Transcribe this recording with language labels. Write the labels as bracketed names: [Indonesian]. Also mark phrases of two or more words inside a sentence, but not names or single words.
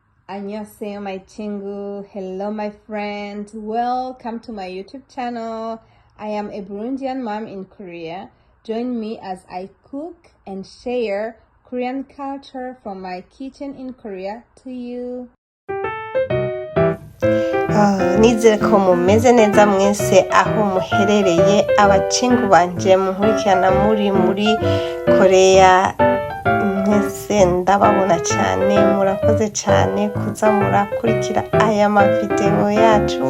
[English] Annyeonghaseyo, my chingu. Hello, my friend. Welcome to my YouTube channel. I am a Burundian mom in Korea. Join me as I cook and share Korean culture from my kitchen in Korea to you. [Rundi] nizere ko mumeze neza mwese aho muherereye abachingu banje muhurikirana muri Korea. Mwese ndababona cyane, murakoze cyane kuza murakurikira aya mavideo yacu.